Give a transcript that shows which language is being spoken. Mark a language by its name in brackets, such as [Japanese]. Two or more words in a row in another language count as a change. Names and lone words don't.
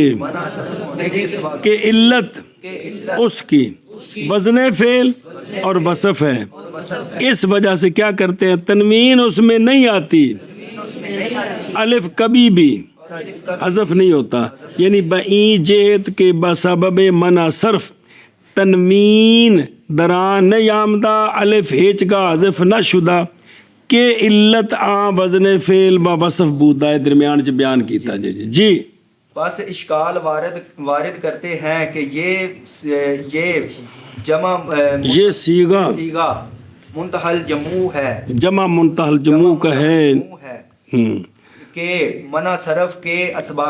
[Urdu] کہ علت اس کی وزن فعل اور وصف ہے، اس وجہ سے کیا کرتے ہیں، تنوین اس میں نہیں آتی، الف کبھی بھی حذف نہیں ہوتا، [Persian] یعنی بئی جہت کے بسبب منع صرف تنوین دران نہیں آمدہ، الف ہیچ کا حذف نہ شدہ، کہ علت آن وزن فعل و وصف بودہ درمیان [Punjabi] جو بیان کیتا جی۔ [Urdu] بس اشکال وارد کرتے ہیں کہ یہ جمع، یہ صیغہ منتہی الجموع ہے، جمع منتہی الجموع کا ہے کہ منع صرف کے اسباب